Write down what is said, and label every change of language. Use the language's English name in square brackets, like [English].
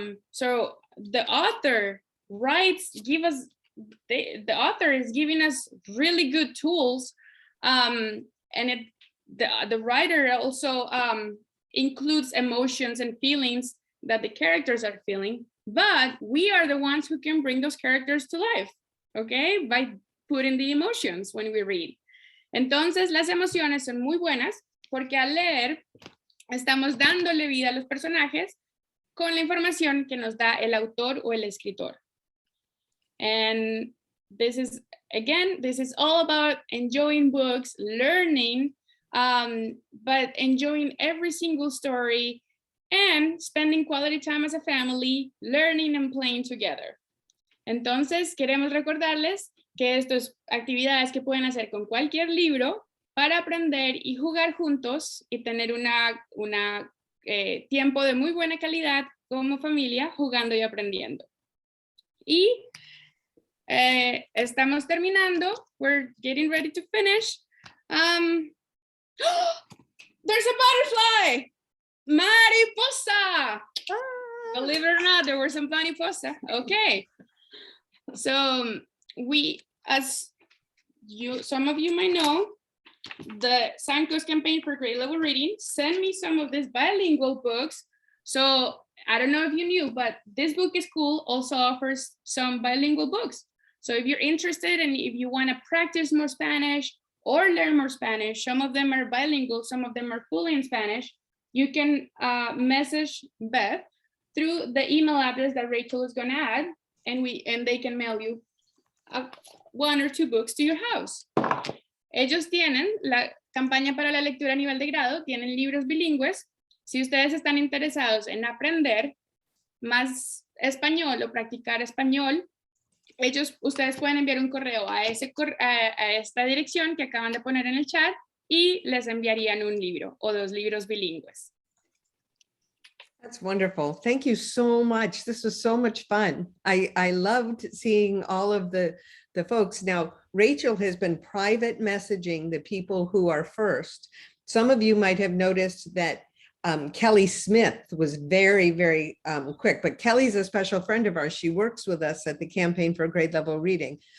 [English] so the author the author is giving us really good tools, and the writer also includes emotions and feelings that the characters are feeling, but we are the ones who can bring those characters to life, okay, by putting the emotions when we read. [Spanish] Entonces, las emociones son muy buenas porque al leer estamos dándole vida a los personajes con la información que nos da el autor o el escritor. [English] And this is all about enjoying books, learning, but enjoying every single story and spending quality time as a family, learning and playing together. [Spanish] Entonces, queremos recordarles que estas actividades que pueden hacer con cualquier libro para aprender y jugar juntos y tener una tiempo de muy buena calidad como familia jugando y aprendiendo. Y estamos terminando. [English] We're getting ready to finish. There's a butterfly! Mariposa! Believe it or not, there were some mariposa. Okay. So some of you might know, the Sanko's campaign for grade level reading sent me some of these bilingual books. So I don't know if you knew, but this book is cool, also offers some bilingual books. So if you're interested and if you want to practice more Spanish or learn more Spanish, some of them are bilingual, some of them are fully in Spanish, you can message Beth through the email address that Rachel is going to add, and they can mail you 1 or 2 books to your house. [Spanish] Ellos tienen la campaña para la lectura a nivel de grado, tienen libros bilingües. Si ustedes están interesados en aprender más español o practicar español, ustedes pueden enviar un correo a esta dirección que acaban de poner en el chat y les enviarían un libro o 2 libros bilingües. [English] That's wonderful. Thank you so much. This was so much fun. I loved seeing all of the folks. Now, Rachel has been private messaging the people who are first. Some of you might have noticed that Kelly Smith was very, very quick, but Kelly's a special friend of ours. She works with us at the Campaign for Grade Level Reading.